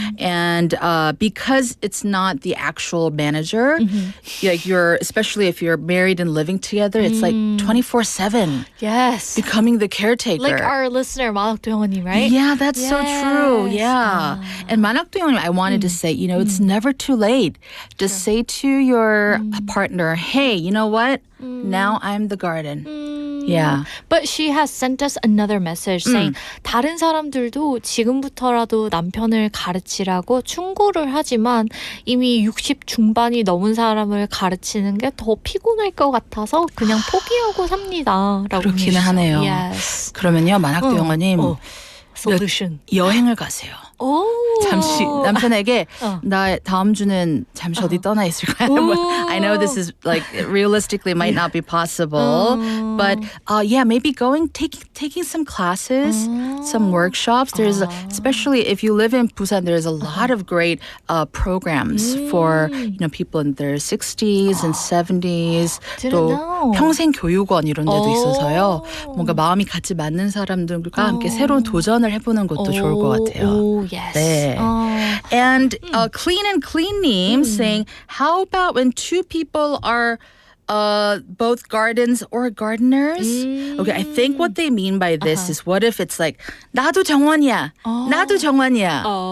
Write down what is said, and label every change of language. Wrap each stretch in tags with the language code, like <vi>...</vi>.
<en>And because it's not the actual manager, like especially if you're married and living together, it's like 24/7 Yes. becoming the caretaker. Like our listener, 만학도영님, right? Yeah, that's so true. Yes. Yeah. And 만학도영님, I wanted to say, you know, it's never too late. Just say to your partner, hey, you know what? Now I'm the garden. Yeah. But she has sent us another message saying</en> <ko>다른 사람들도 지금부터라도 남편을 가르치라고 충고를 하지만 이미 60 중반이 넘은 사람을 가르치는 게 더 피곤할 것 같아서 그냥 포기하고 삽니다. 라고 그렇기는 하네요.</ko> <en>Yes.</en> <ko>그러면요, 만학도 영어님</ko> <en>Solution.</en> <ko>여행을 가세요. 오. 잠시 남편에게 나 다음 주는 잠시 어디 떠나 있을까요?</ko> <en>I know this is like realistically might not be possible, but yeah, maybe taking some classes, some workshops. There's especially if you live in Busan, there's a lot of great programs for people in their 60s and 70s. Didn't</en> <ko>또</ko> <en>know.</en> <ko>평생 교육원 이런 데도 있어서요. 뭔가 마음이 같이 맞는 사람들과 함께 새로운 도전을 해보는 것도 좋을 것 같아요.</ko> <en>Oh, yes.</en> <ko>네.</ko> <en>And Clean and Clean님 saying, how about when two people are both gardens or gardeners? Okay, I think what they mean by this is what if it's like</en> <ko>나도 정원이야, 나도 정원이야.</ko>